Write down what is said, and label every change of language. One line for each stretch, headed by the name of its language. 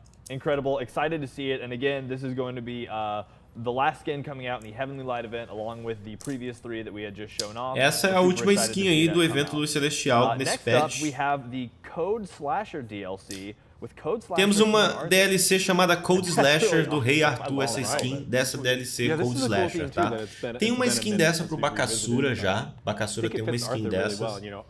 English: Incredible, excited to see it, and again, this is going to be the last skin coming out in the Heavenly Light event, along with the previous 3 that we had just shown off.
Portuguese: Essa é a última skin aí do evento Luz Celestial nesse patch.
English: Next up, we have the Code Slasher DLC.
Portuguese: Temos uma DLC chamada Code Slasher do Rei Arthur, essa skin dessa DLC Code Slasher, tá? Tem uma skin dessa pro Bakasura já. Bakasura tem uma skin dessas.